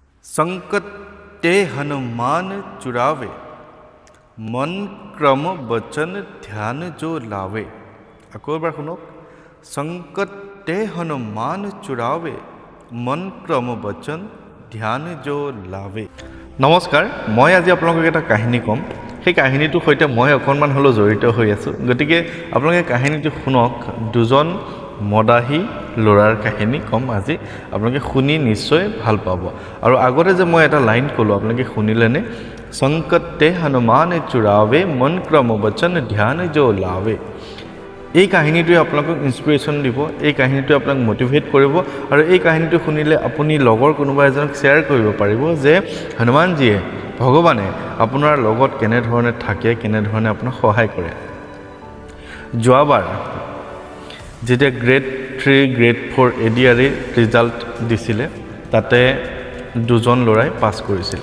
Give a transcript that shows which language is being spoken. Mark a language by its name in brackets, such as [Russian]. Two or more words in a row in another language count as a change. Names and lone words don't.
[Hindi] संकट ते हनुमान चुरावे, मन क्रम वचन ध्यान जो लावे। [Assamese] আকৌ এবাৰ শুনক, [Hindi] संकट ते हनुमान चुरावे, मन क्रम वचन ध्यान जो लावे। [Assamese] নমস্কাৰ, মই আজি আপোনালোক এটা কাহিনী কম। সেই কাহিনীটোৰ সৈতে মই অকণমান হলেও জড়িত হৈ আছো, গতিকে আপোনালোকে কাহিনীটো শুনক। দুজন মদাহী লৰাৰ কাহিনী কম আজি, আপোনালোকে শুনি নিশ্চয় ভাল পাব। আৰু আগতে যে মই এটা লাইন কলো, আপোনালোকে শুনিলেনে? [Hindi] संकट ते हनुमान चुरावे, मन क्रम वचन ध्यान जो लावे। [Assamese] এই কাহিনীটোৱে আপোনালোকক ইনস্পিৰেশ্যন দিব, এই কাহিনীটোৱে আপোনাক মোটিভেট কৰিব, আৰু এই কাহিনীটো শুনিলে আপুনি লগৰ কোনোবা এজনক শ্বেয়াৰ কৰিব পাৰিব যে হনুমানজীয়ে, ভগৱানে আপোনাৰ লগত কেনেধৰণে থাকে, কেনেধৰণে আপোনাক সহায় কৰে। যোৱাবাৰ যেতিয়া গ্ৰেড 3 গ্ৰেড 4 এডিআৰই ৰিজাল্ট দিছিলে, তাতে দুজন ল'ৰাই পাছ কৰিছিলে।